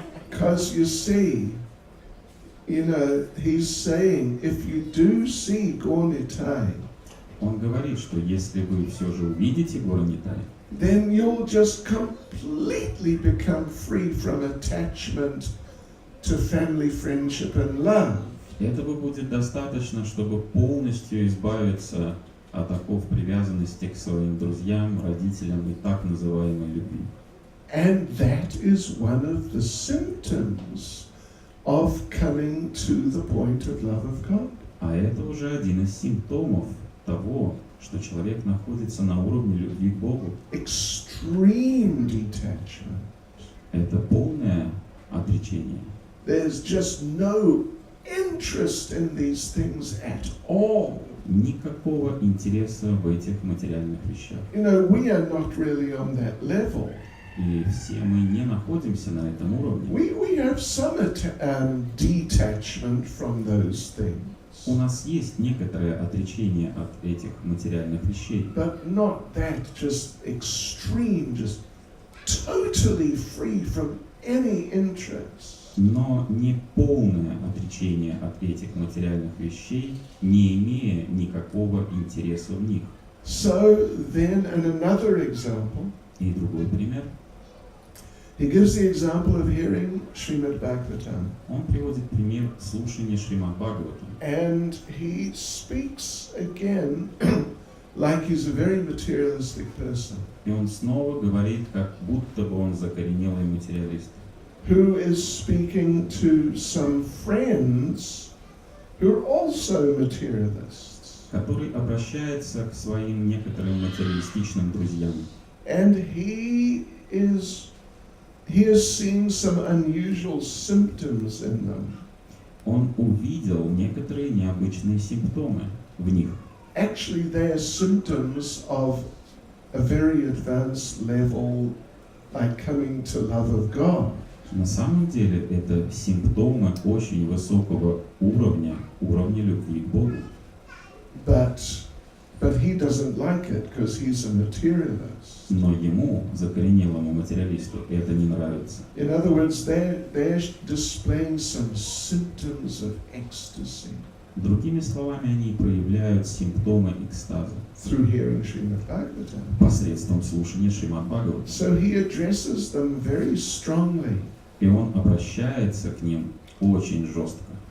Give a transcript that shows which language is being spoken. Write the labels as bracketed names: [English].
[English] Because you see, he's saying, if you do see Gornitai, [Russian] Он говорит, что если вы все же увидите горы Митай, [English] then you'll just completely become free from attachment to family, friendship and love. [Russian] этого будет достаточно, чтобы полностью избавиться от оков привязанности к своим друзьям, родителям и так называемой любви. [English] And that is one of the symptoms of coming to the point of love of God. [Russian] А это уже один из симптомов того, что человек находится на уровне любви к Богу. [English] Extreme detachment. [Russian] Это полное отречение. [English] There's just no interest in these things at all. [Russian] Никакого интереса в этих материальных вещах. [English] We are not really on that level. [Russian] И все мы не находимся на этом уровне. [English] We have some detachment from those things. [Russian] У нас есть некоторое отречение от этих материальных вещей. [English] But not that just extreme, just totally free from any interest. [Russian] Но не полное отречение от этих материальных вещей, не имея никакого интереса в них. [English] So then, and another example, [Russian] И другой пример. [English] he gives the example of hearing Srimad Bhagavatam. [Russian] Он приводит пример слушания Шримад Бхагаватам. [English] And he speaks again like he's a very materialistic person, [Russian] И он снова говорит, как будто бы он закоренелый материалист, [English] who is speaking to some friends who are also materialists. [Russian] который обращается к своим некоторым материалистичным друзьям. [English] And he is seeing some unusual symptoms in them. [Russian] Он увидел некоторые необычные симптомы в них. [English] Actually, they are symptoms of a very advanced level, like coming to love of God. [Russian] На самом деле это симптомы очень высокого уровня любви к Богу. [English] But he doesn't like it because he's a materialist. [Russian] Но ему, закоренелому материалисту, это не нравится. [English] In other words, they're displaying some symptoms of ecstasy [Russian] Другими словами, они проявляют симптомы экстаза [English] through hearing Srimad Bhagavatam. [Russian] посредством слушания Шримад Бхагаватам. [English] So he addresses them very strongly. [Russian] И он обращается к ним очень жестко.